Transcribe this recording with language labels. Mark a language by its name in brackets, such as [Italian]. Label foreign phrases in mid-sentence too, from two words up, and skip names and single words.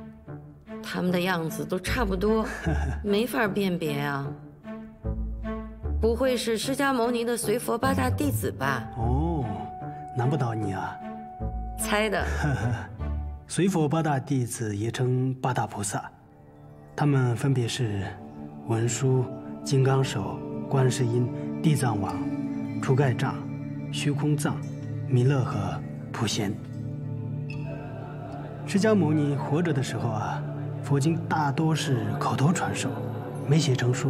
[Chinese] 他們的樣子都差不多，沒法辨別啊。不會是釋迦牟尼的隨佛8大弟子吧？哦，難不倒你啊！猜的。隨佛8大弟子也稱8 大菩薩，他們分別是文殊、金剛手、觀世音、地藏王、除蓋障、虛空藏、彌勒和普賢。釋迦牟尼活着的時候啊，佛經大多是口頭傳授，沒寫成書。